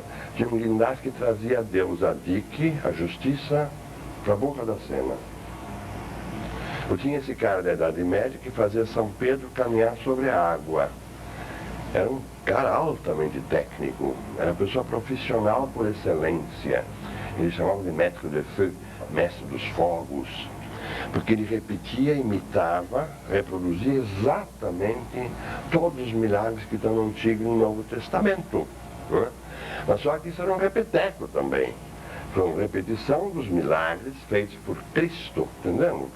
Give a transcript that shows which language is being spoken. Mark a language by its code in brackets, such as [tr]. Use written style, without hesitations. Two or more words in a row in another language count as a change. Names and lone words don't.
[pt] Tinha um guindaste que trazia a deusa Dike, a justiça, para a boca da cena. Eu tinha esse cara da Idade Média que fazia São Pedro caminhar sobre a água. Era um cara altamente técnico, era uma pessoa profissional por excelência. Eles chamavam de [fr] maître de feu, [pt] mestre dos fogos. Porque ele repetia, imitava, reproduzia exatamente todos os milagres que estão no Antigo e no Novo Testamento. Não é? Mas só que isso era um repeteco também. Foi uma repetição dos milagres feitos por Cristo, entendendo?